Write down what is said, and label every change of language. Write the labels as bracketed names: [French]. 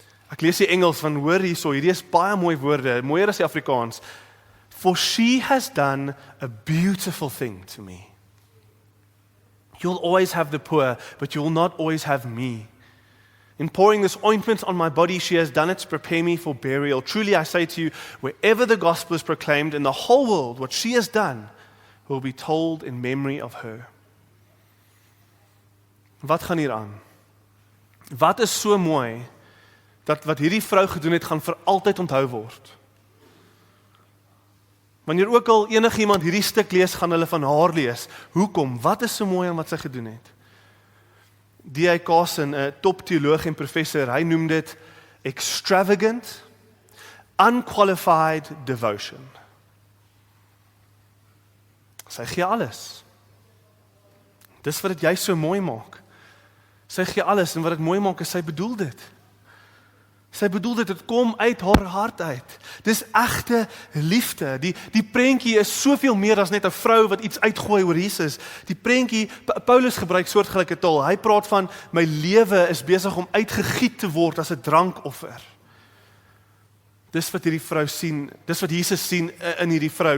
[Afrikaans] Ek lees die Engels van hoor hierso, hierdie is baie mooi woorde, mooier as die Afrikaans. [English] For she has done a beautiful thing to me. You'll always have the poor, but you will not always have me. In pouring this ointment on my body, she has done it to prepare me for burial. Truly I say to you, wherever the gospel is proclaimed in the whole world, what she has done will be told in memory of her. [Afrikaans] Wat gaan hier aan? Wat is so mooi, dat wat hierdie vrou gedoen het, gaan vir altyd onthou word? Wanneer ook al enigiemand hierdie stuk lees, gaan hulle van haar lees. Hoekom? Wat is so mooi aan wat sy gedoen het? D.A. Carson, 'n top teoloog en professor, hy noem dit [English] extravagant, unqualified devotion. [Afrikaans] Sy gee alles. Dis wat dit jy so mooi maak. Sy gee alles en wat dit mooi maak is sy bedoel dit. Sy bedoel dit kom uit haar hart uit. Dis egte liefde. Die prentjie is soveel meer as net 'n vrou wat iets uitgooi oor Jesus. Die prentjie, Paulus gebruik soortgelyke taal. Hy praat van my lewe is besig om uitgegiet te word as 'n drankoffer. Dis wat hierdie vrou sien, dis wat Jesus sien in hierdie vrou.